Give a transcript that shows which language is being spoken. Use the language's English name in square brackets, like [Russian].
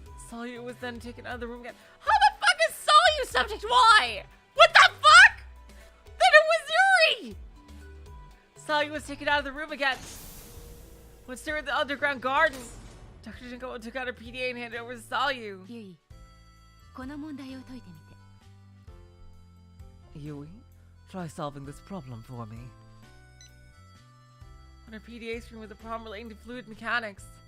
[English] Salyu was then taken out of the room again. How the fuck is Salyu subject Y? What the fuck? Then it was Yuri! Salyu was taken out of the room again. When staring at the underground garden, Dr. Jinko took out her PDA and handed it over to Salyu. [Japanese] ユイ、この問題を解いてみて。 [English] Yui, try solving this problem for me. On her PDA screen was a problem relating to fluid mechanics.